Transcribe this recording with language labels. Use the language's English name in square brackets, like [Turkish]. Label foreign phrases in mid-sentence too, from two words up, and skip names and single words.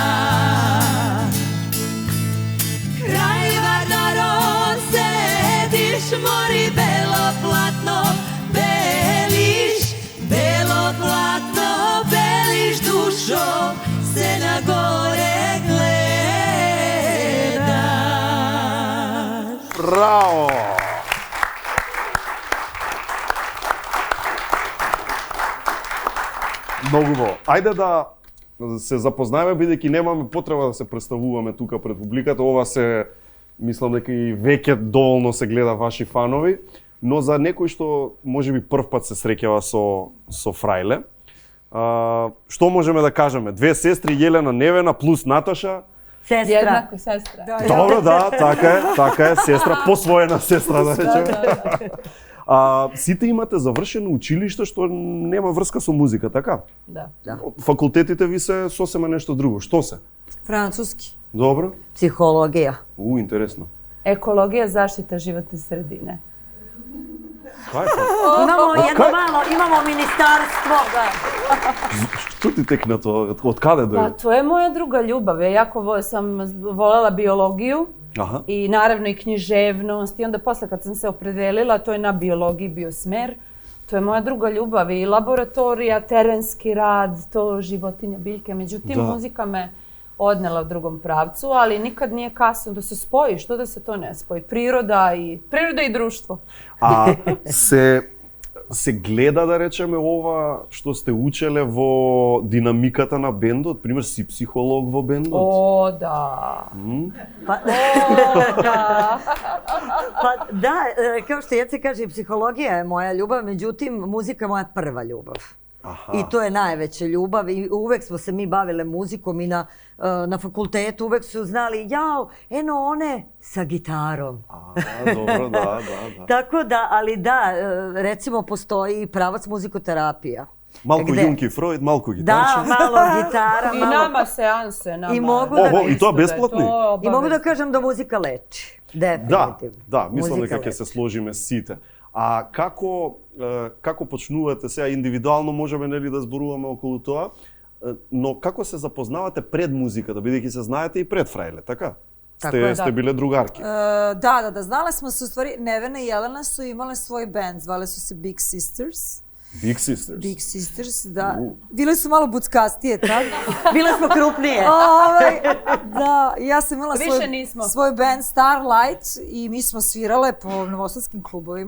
[Macedonian] Крај Вардаром седиш, мори бело платно белиш, бело платно белиш, душо се на горе гледаш. Браво! Многу убаво. Ајде да се запознаеме, бидејќи немаме потреба да се представуваме тука пред публиката. Ова се, мислам дека и веќе доволно се гледа ваши фанови, но за некој што можеби прв пат се среќава со Фрајле, што можеме да кажеме? Две сестри, Јелена, Невена плюс Наташа. [Serbian] Sestra. Jednako sestra. [Macedonian] Добро, да, така е, сестра, посвоена сестра, да речеме. Сите имате завршено училиште што нема врска со музика, така? [Serbian] Da. [Macedonian] Факултетите ви се сосема нешто друго. Што се? [Serbian] Francuski. [Macedonian] Добро? [Serbian] Psihologija. [Macedonian] Интересно. [Serbian] Ekologija, zaštita životne sredine. [Macedonian] Кај е? [Serbian] Imamo ministarstvo. [Macedonian] Што ти текна тоа? Од каде [Serbian] Pa [Macedonian] дојде? [Serbian] to je moja druga ljubav. Ja jako sam voljela biologiju [Macedonian] Аха. [Serbian] i naravno i književnost i onda posle kad sam se opredelila, to je na biologiji bio smer. To je moja druga ljubav i laboratorija, terenski rad, to životinja, biljke. Međutim, muzika me odnela u drugom pravcu, ali nikad nije kasno da se spoji. Što da se to ne spoji? Priroda i društvo. [Macedonian] А се гледа, да речеме, ова што сте учеле во динамиката на бендот? Пример, си психолог во бендот? [Serbian] O, da. Pa da, kao što Jece kaže, psihologija je moja ljubav, međutim, muzika je moja prva ljubav. [Macedonian] Аха. [Serbian] I to je najveća ljubav i uvek smo se mi bavile muzikom i na fakultetu uvek su znali, jao, eno one sa gitarom. Dobro, da. Tako da, ali da, recimo postoji pravac muzikoterapija. [Macedonian] Малку Јунки Фројд, малку гитарче. [Serbian] Da, malo gitara, I malo... nama seanse, nama. I mogu [Macedonian] Ого, и тоа бесплатни? [Serbian] I mogu da kažem da muzika leči. Definitivno. [Macedonian] Да, мислам [Serbian] Muzika [Macedonian] дека ќе [Serbian] leči. [Macedonian] се сложиме сите. А како почнувате сега индивидуално можеме нели да зборуваме околу тоа, но како се запознавате пред музиката, бидејќи се знаете и пред Фрајле, така? Сте биле другарки. [Serbian] Da. Znale smo se u stvari, Nevena i Jelena su imale svoj band, zvale su se Big Sisters. Big Sisters. Big Sisters, da. Bile su malo buckastije tad. Bile smo krupnije. Da, ja sam imala Više nismo. svoj band Starlight i mi smo svirale po novosadskim klubovima.